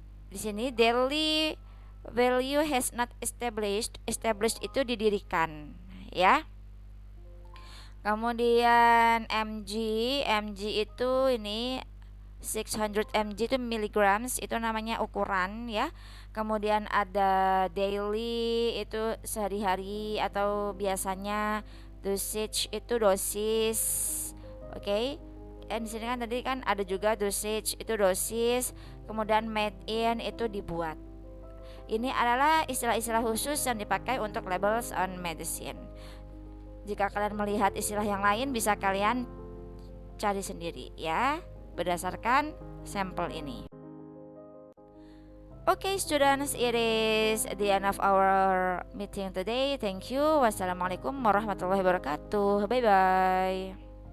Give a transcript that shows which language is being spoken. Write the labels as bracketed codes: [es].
[id] Di sini [en] daily value has not established. [id] Established itu didirikan ya. Kemudian MG itu ini 600 mg itu milligrams, itu namanya ukuran ya. Kemudian ada daily, itu sehari-hari atau biasanya. Dosage itu dosis. Oke. Dan di sini kan tadi kan ada juga dosage itu dosis, kemudian made in itu dibuat. Ini adalah istilah-istilah khusus yang dipakai untuk labels on medicine. Jika kalian melihat istilah yang lain bisa kalian cari sendiri ya, berdasarkan sampel ini. [en] Okay students, it is the end of our meeting today. Thank you. [ar] Wassalamualaikum warahmatullahi wabarakatuh. [en] Bye bye.